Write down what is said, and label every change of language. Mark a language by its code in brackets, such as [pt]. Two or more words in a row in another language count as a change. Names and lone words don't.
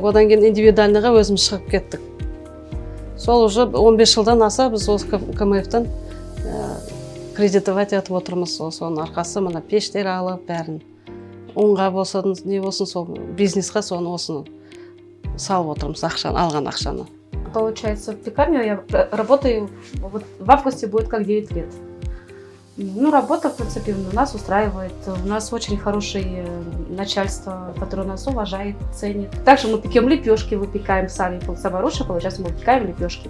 [kk] Одан кейін индивидуальныйға өзіміз шығып кеттік. Сол уже 15 жылдан аса біз осы КМФ-тан кредитовать етіп отырмыз. Соның арқасы мына пештер алып, бәрін ұнға болсын, не болсын, сол бизнесқа осыны салып отырмыз, алған ақшаны. [ru] Получается, в пекарне я работаю, вот в августе будет как 9 лет. Ну, работа, в принципе, нас устраивает. У нас очень хорошее начальство, которое нас уважает, ценит. Также мы пекем лепешки, выпекаем сами. Самое лучшее, получается, мы выпекаем лепешки.